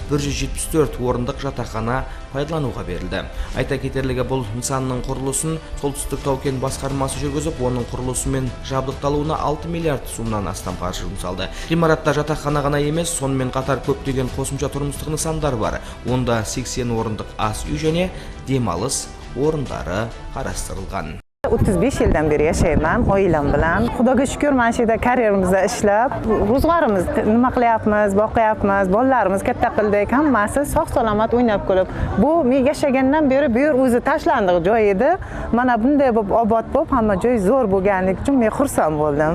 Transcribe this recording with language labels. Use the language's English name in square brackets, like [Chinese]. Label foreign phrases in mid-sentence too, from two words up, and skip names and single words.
[Kazakh] 174 орындық жатақхана пайдалануға берілді. Айта кетерлігі, бұл нысанның құрылысын солтүстік тау-кен басқармасы жүргізіп, оның құрылысы мен жабдықталуына 6 миллиард сомнан астам қаржы жұмсалды. Ғимаратта жатақхана ғана емес, сонымен қатар көптеген қосымша тұрмыстық нысандар бар. Онда 80 орындық ас үй және демалыс орындары қарастырылған. [Uzbek] 35 yildan beri yashayman oilam bilan. Xudoga shukr, mana shu yerda karyeramizda ishlab, ro'zg'orimiz nima qilyapmiz, boqyapmiz, bolalarimiz katta qildik, hammasi sog'-salomat o'ynab kulib. Bu men yashagandan beri bu yer o'zi tashlandiq joy edi. Mana bunday bo'lib obod bo'lib, hamma joy zo'r bo'lganligi uchun men xursand bo'ldim.